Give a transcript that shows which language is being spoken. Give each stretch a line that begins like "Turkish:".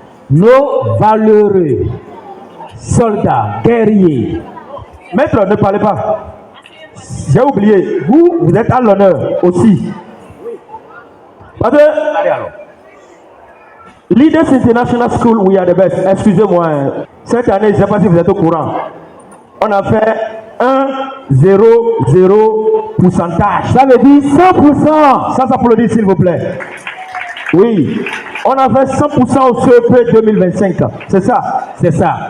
French: Nos valeureux soldats, guerriers. Maître, ne parlez pas. J'ai oublié, vous êtes à l'honneur aussi. Parce que
English: Leaders International School, we are the best.
French: Excusez-moi, cette année, je ne sais pas si vous êtes au courant. On a fait 1,00 pourcentage. Ça veut dire 100%. Ça s'applaudit, s'il vous plaît. Oui. On a fait 100% au CEP 2025. C'est ça? C'est ça.